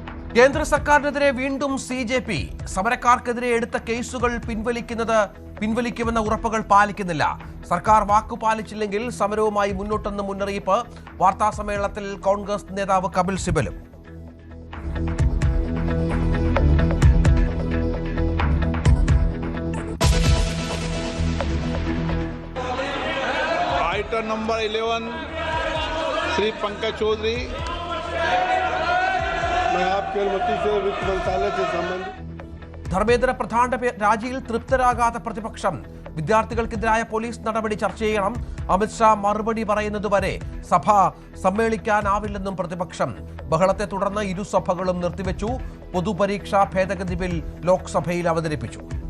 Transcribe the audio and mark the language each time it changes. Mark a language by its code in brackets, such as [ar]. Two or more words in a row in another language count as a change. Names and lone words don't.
[ml] കേന്ദ്ര സർക്കാരിനെതിരെ വീണ്ടും CJP സമരക്കാർക്കെതിരെ എടുത്ത കേസുകൾ പിൻവലിക്കുമെന്ന ഉറപ്പുകൾ പാലിക്കുന്നില്ല. സർക്കാർ വാക്കുപാലിച്ചില്ലെങ്കിൽ സമരവുമായി മുന്നോട്ടെന്ന് മുന്നറിയിപ്പ്. വാർത്താ സമ്മേളനത്തിൽ കോൺഗ്രസ് നേതാവ് കപിൽ സിബലും. [hi] आइटम नंबर 11 श्री पंकज चौधरी, मैं आपकी अनुमति से वित्त मंत्रालय से संबंधित [ml] ധർമ്മേന്ദ്ര പ്രധാന്റെ രാജിയിൽ തൃപ്തരാകാത്ത പ്രതിപക്ഷം വിദ്യാർത്ഥികൾക്കെതിരായ പോലീസ് നടപടി ചർച്ച ചെയ്യണം. അമിത്ഷാ മറുപടി പറയുന്നതുവരെ സഭ സമ്മേളിക്കാനാവില്ലെന്നും പ്രതിപക്ഷം. ബഹളത്തെ തുടർന്ന് ഇരുസഭകളും നിർത്തിവെച്ചു. പൊതുപരീക്ഷാ ഭേദഗതി ബിൽ ലോക്സഭയിൽ അവതരിപ്പിച്ചു.